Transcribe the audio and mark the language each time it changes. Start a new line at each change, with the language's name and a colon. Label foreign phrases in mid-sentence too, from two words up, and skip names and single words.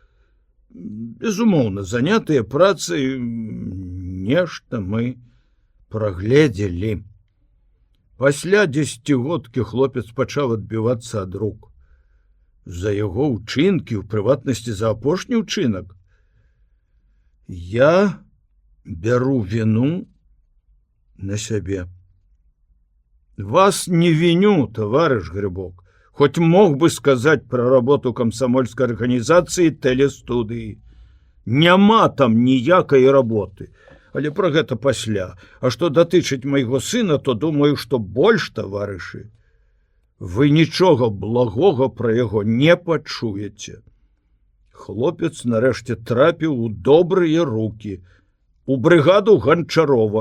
Belarusian: Безумоўна, занятыя працай нешта мы прагледзелі. Пасля 10годкі хлопец пачаў адбівацца ад рук. За яго ўчынкі, у прыватнасці за апошні ўчынак. Я бяру віну на сябе.
Russian: Вас не виню, товарищ Грибок, хоть мог бы сказать про работу комсомольской организации телестудии.
Belarusian: Няма там ніякай работы, але про гэта пасля. А што датычыць майго сына, то думаю, што больш, таварышы, вы нічога благога пра яго не пачуеце. Хлопец нарэшце трапіў у добрыя рукі, у брыгаду Ганчарова.